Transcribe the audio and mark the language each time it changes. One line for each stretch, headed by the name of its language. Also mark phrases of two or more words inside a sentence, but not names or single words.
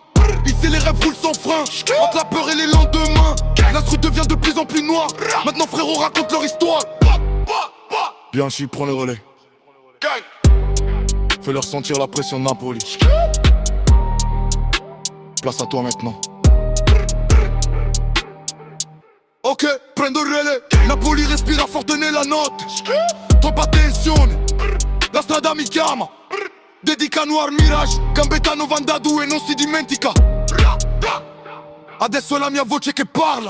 French: Ici les rêves roulent sans frein, entre la peur et les lendemains. La rue devient de plus en plus noire, maintenant frérot raconte leur histoire. Bianchi prend le relais. Fais-leur sentir la pression de Napoli. Place à toi maintenant.
Italian: Ok, prendo il relais. Napoli respira forte nella notte. Troppa tensione, la strada mi chiama. Dedicano al Mirage, Gambetta 92 non si dimentica. Adesso è la mia voce che parla.